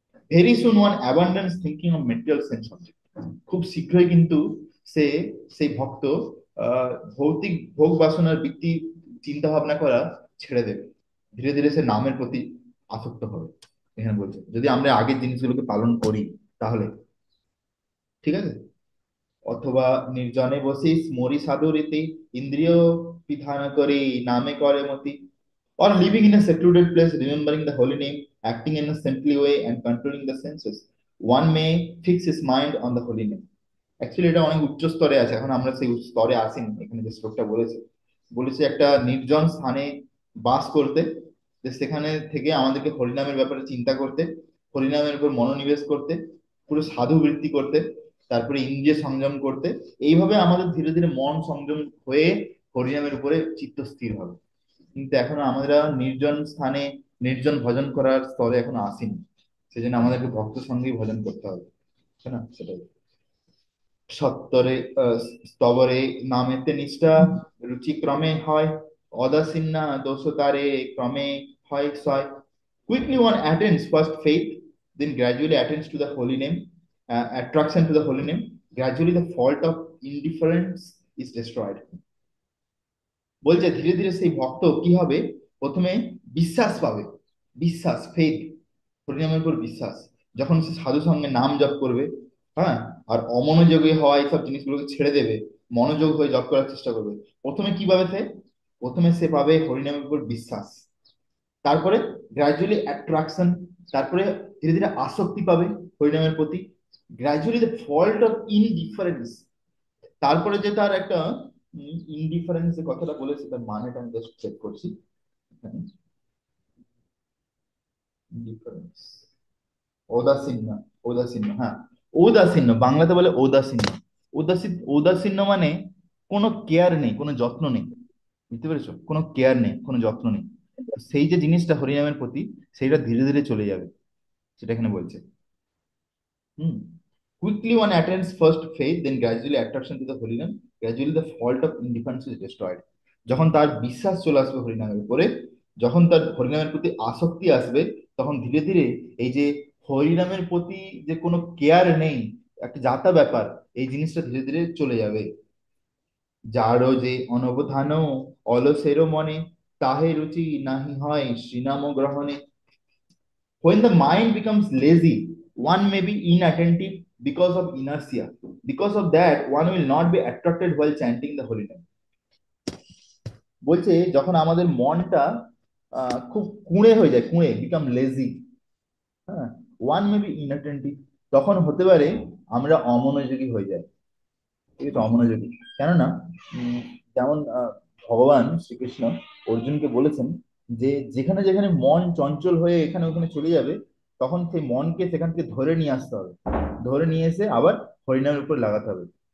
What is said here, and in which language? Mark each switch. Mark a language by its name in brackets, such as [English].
[English] Very soon one abundance thinking of material sense object. [Bangla] খুব শীঘ্রই কিন্তু সে সেই ভক্ত ভৌতিক ভোগ বাসনার বৃত্তি চিন্তা ভাবনা করা ছেড়ে দেবে, ধীরে ধীরে সে নামের প্রতি আসক্ত হবে। এখানে বলছে যদি আমরা আগের জিনিসগুলোকে পালন করি তাহলে, ঠিক আছে। অথবা নির্জনে বসি স্মরি সাধু রীতি, ইন্দ্রিয় বিধান করে নামে করে মতি, [English] or living in a secluded place, remembering the holy name, acting in a saintly way, and controlling the senses, one may fix his mind on the holy name. [Bangla] Actually এটা অনেক উচ্চ স্তরে আছে, এখন আমরা সেই স্তরে আসিনি। এখানে যে শ্লোকটা বলেছে, বলেছে একটা নির্জন স্থানে বাস করতে, যে সেখানে থেকে আমাদেরকে হরিনামের ব্যাপারে চিন্তা করতে, হরিনামের উপর মনোনিবেশ করতে, পুরো সাধু বৃত্তি করতে, তারপরে ইন্দ্রিয় সংযম করতে। এইভাবে আমাদের ধীরে ধীরে মন সংযম হয়ে হরিনামের উপরে চিত্ত স্থির হবে। কিন্তু এখনো আমরা নির্জন স্থানে নির্জন ভজন করার স্তরে এখনো আসিনি। সেজন্য আমাদেরকে ভক্ত সঙ্গেই ভজন করতে হবে, তাই না? সেটাই। সত্তরে স্তবরে নামেতে নিষ্ঠা, রুচি ক্রমে হয় অদাসীন্না, দোষ তারে ক্রমে হয় সয়। [English] Quickly one attains first faith, then gradually attains to the holy name, attraction to the holy name. Gradually the fault of indifference is destroyed. [Bangla] বলছে ধীরে ধীরে সেই ভক্ত কি হবে, প্রথমে বিশ্বাস পাবে, বিশ্বাস, ফেথ, হরিনামের উপর বিশ্বাস। যখন সে সাধু সঙ্গে নাম জপ করবে, হ্যাঁ, আর অমনোযোগী হওয়া এইসব জিনিসগুলোকে ছেড়ে দেবে, মনোযোগ হয়ে জপ করার চেষ্টা করবে, প্রথমে কি পাবে সে, প্রথমে সে পাবে হরিনামের উপর বিশ্বাস। তারপরে [English] gradually attraction, [Bangla] তারপরে ধীরে ধীরে আসক্তি পাবে হরিনামের প্রতি। [English] gradually the fault of indifference, [Bangla] তারপরে যে তার একটা ইনডিফারেন্স যে কথাটা বলেছে তার মানেটা আমি জাস্ট চেক করছি এখানে। ইনডিফারেন্স, ঔদাসীন্য, ঔদাসীন্য, হ্যাঁ, ঔদাসীন্য বাংলাতে বলে ঔদাসীন্য। ঔদাসীন্য মানে কোনো কেয়ার নেই, কোনো যত্ন নেই, বুঝতে পেরেছো? কোনো কেয়ার নেই, কোনো যত্ন নেই। তো সেই যে জিনিসটা হরিনামের প্রতি, সেইটা ধীরে ধীরে চলে যাবে, সেটা এখানে বলছে। হুম। [English] Quickly one attains first faith, then gradually attraction to the holy name, gradually the fault of indifference is destroyed. [Bangla] যখন তার বিশ্বাস চলে আসবে হরিনামের উপরে, যখন তার হরিনামের প্রতি আসক্তি আসবে, তখন ধীরে ধীরে এই যে হরিনামের প্রতি যে কোনো কেয়ার নেই, একটা যাতা ব্যাপার, এই জিনিসটা ধীরে ধীরে চলে যাবে। যারও যে অনবধান অলসেরও মনে, তাহে রুচি নাহি হয় শ্রীনাম গ্রহণে। [English] When the mind becomes lazy, one may be inattentive because of inertia. Because of that, one will not be attracted while chanting the holy name. [Bangla] বলছে যখন আমাদের মনটা খুব কুঁড়ে হয়ে যায়, কুঁড়ে, [English] become lazy, [Bangla] হ্যাঁ, [English] one may be inattentive, [Bangla] তখন হতে পারে আমরা অমনোযোগী হয়ে যাই। ঠিক আছে, অমনোযোগী। কেননা উম, যেমন ভগবান শ্রীকৃষ্ণ অর্জুনকে বলেছেন যে যেখানে যেখানে মন চঞ্চল হয়ে এখানে ওখানে চলে যাবে, তখন সেই মনকে সেখান থেকে ধরে নিয়ে আসতে হবে, ধরে নিয়ে এসে আবার হরিনামের উপর লাগাতে হবে।